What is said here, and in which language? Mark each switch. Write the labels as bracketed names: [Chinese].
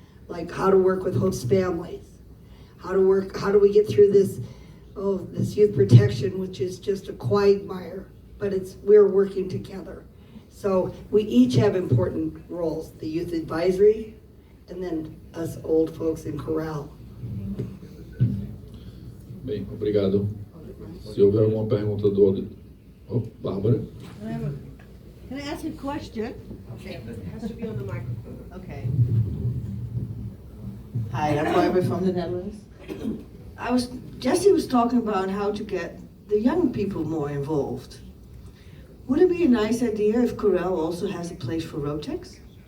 [English] Like how to work with host families, how do we get through this youth protection, which is just a quagmire, but we're working together. So we each have important roles, the youth advisory, and then us old folks in COREL. [Portuguese] Bem, obrigado. Se houver alguma pergunta do auditor. Oh, Bárbara. [English] Can I ask a question? Okay, it has to be on the microphone. Okay. Hi, I'm Barbara from the Netherlands. Jesse was talking about how to get the young people more involved. Would it be a nice idea if COREL also has a place for Rotex?